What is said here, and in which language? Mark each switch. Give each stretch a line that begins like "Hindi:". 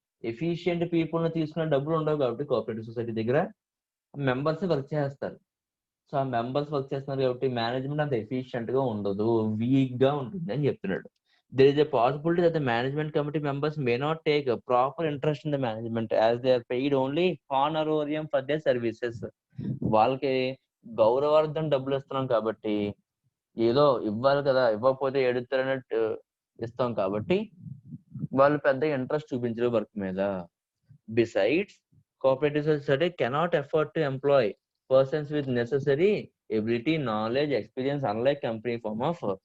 Telugu: Efficient people ని తీసుకున్న డబ్బులు ఉండవు కాబట్టి కోఆపరేటివ్ సొసైటీ దగ్గర మెంబర్స్ వర్క్ చేస్తారు. సో ఆ మెంబర్స్ వర్క్ చేస్తున్నారు కాబట్టి మేనేజ్మెంట్ అంత ఎఫిషియెంట్ గా ఉండదు, వీక్ గా ఉంటుంది అని చెప్తున్నాడు.
English: There is a possibility that the management committee members may not take a proper interest in the management as they are paid only honorarium for their services.
Telugu: వాళ్ళకి గౌరవార్థం డబ్బులు ఇస్తున్నాం కాబట్టి ఏదో ఇవ్వాలి కదా, ఇవ్వకపోతే ఎడుతారన్నట్టు ఇస్తాం కాబట్టి వాళ్ళు పెద్ద ఇంట్రెస్ట్ చూపించరు వర్క్ మీద.
English: Besides cooperative society cannot afford to employ persons with necessary ability, knowledge, experience unlike company form of.